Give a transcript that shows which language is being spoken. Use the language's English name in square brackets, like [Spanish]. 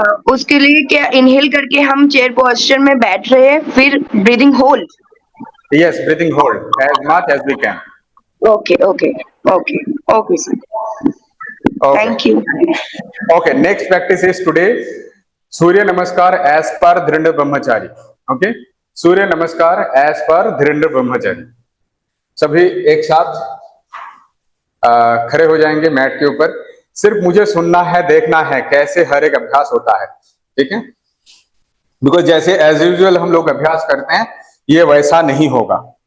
[Hindi] उसके लिए क्या इनहेल करके हम चेयर पोस्चर में बैठ रहे हैं, फिर breathing hold. [English] Yes, breathing hold as much as we can. Okay okay okay okay sir, Okay. Thank you. Okay, next practice is today Surya Namaskar as per Dhirendra Brahmachari. Okay, Surya Namaskar as per Dhirendra Brahmachari. [Hindi] सभी एक साथ खड़े हो जाएंगे mat के ऊपर। सिर्फ मुझे सुनना है, देखना है कैसे हर एक अभ्यास होता है, ठीक है? बिकॉज जैसे [English] as usual [Hindi] हम लोग अभ्यास करते हैं, ये वैसा नहीं होगा।